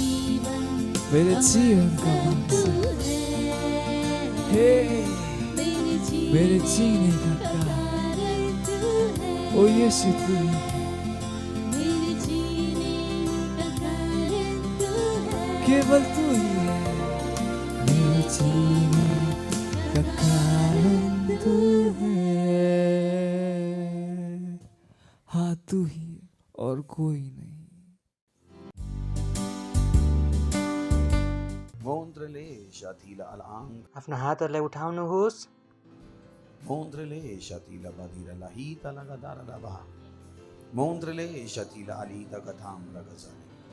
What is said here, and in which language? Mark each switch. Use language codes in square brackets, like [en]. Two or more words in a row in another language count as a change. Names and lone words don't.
[hi] जीवन का मकसद है, मेरे जीने का कारण ओ यीशु तू ही है, केवल तू ही है मेरे जीने का कारण तू है। हाँ तू ही और कोई नहीं। मोन्द्रले शातिला अलांग [ne] आफ्नो हातहरूलाई उठाउनुहोस्। मोन्द्रले शातिला बदिरा लाहिता लगादारा लाबा मोन्द्रले शातिला अलिता कथाम लगजाले।